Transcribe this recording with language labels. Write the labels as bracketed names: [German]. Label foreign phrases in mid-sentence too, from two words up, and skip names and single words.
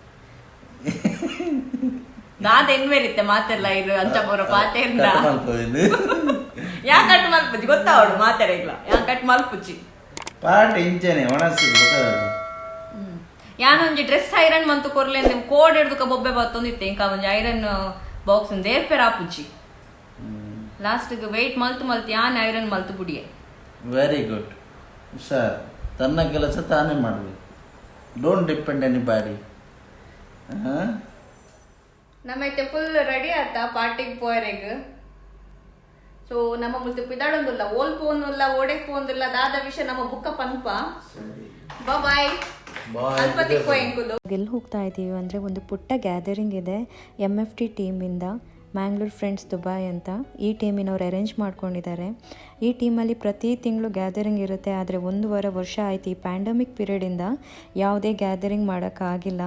[Tulu] ದಾದ ಎನ್ವೇರಿತ್ತೆ ಮಾತೆಲ್ಲ ಇದು ಅಂಚಪುರ ಪಾತೆರ್ದ ಯಾ ಕಟ್ ಮಲ್ಪುಜಿ ಗೊತ್ತಾವಡು ಮಾತೆರ ಇಲ್ಲ ಯಾ ಕಟ್ ಮಲ್ಪುಜಿ ಪಾರ್ಟಿ ಇಂಚೆನೆ ಒಣಸಿ ಗೊತ್ತಾದ. ಯಾನೊಂಜಿ [English] dress iron [Tulu] ಮಂತು ಕೊರ್ಲೆ ಅಂದ್ರೆ ಕೋಡ್ ಹಿಡ್ದುಕ ಬೊಬ್ಬೆ ಬತ್ತೊಂದಿತ್ತೆ ಇಂಕ ಒಂಜಿ [English] iron box [Tulu] ದೇರ್ಪೆರ ಆಪುಜಿ ಲಾಸ್ಟ್ಗೆ ವೆಯ್ಟ್ ಮಲ್ತು ಯಾನ್ ಐರನ್ ಮಲ್ತು ಬುಡಿಯೆ. [English] very good. [Kannada] ಹುಷಾರ್. ತನ್ನ ಕೆಲಸ ತಾನೇ ಮಾಡಬೇಕು. [English] don't depend any body. [Tulu] ನಮ್ಮೈತೆ [English] full ready [Tulu] ಆತ ಪಾರ್ಟಿಗೆ ಪೋಯರೆಗ್. ಸೊ ನಮ್ಮ ಮುಲ್ತು ಪಿದಾಡೊಂದುಲ್ಲ, ಓಲ್ ಪೋನುಲ್ಲ, ಓಡೆಗ್ ಪೋಂದುಲ್ಲ, ದಾದ ವಿಷಯ ನಮ್ಮ ಬುಕ್ಕ ಪನ್ಪ. ಬಾಯ್. [Kannada] ಎಲ್ಲಿ ಹೋಗ್ತಾ ಇದ್ದೀವಿ ಅಂದರೆ ಒಂದು ಪುಟ್ಟ ಗ್ಯಾದರಿಂಗ್ ಇದೆ MFT ಟೀಮಿಂದ, ಮ್ಯಾಂಗ್ಳೂರ್ ಫ್ರೆಂಡ್ಸ್ ದುಬೈ ಅಂತ. ಈ ಟೀಮಿನವ್ರು ಅರೇಂಜ್ ಮಾಡ್ಕೊಂಡಿದ್ದಾರೆ. ಈ ಟೀಮಲ್ಲಿ ಪ್ರತಿ ತಿಂಗಳು ಗ್ಯಾದರಿಂಗ್ ಇರುತ್ತೆ. ಆದರೆ 1.5 ವರ್ಷ ಆಯ್ತು ಈ [English] pandemic periodಿಂದ [Kannada] ಯಾವುದೇ ಗ್ಯಾದರಿಂಗ್ ಮಾಡೋಕ್ಕಾಗಿಲ್ಲ.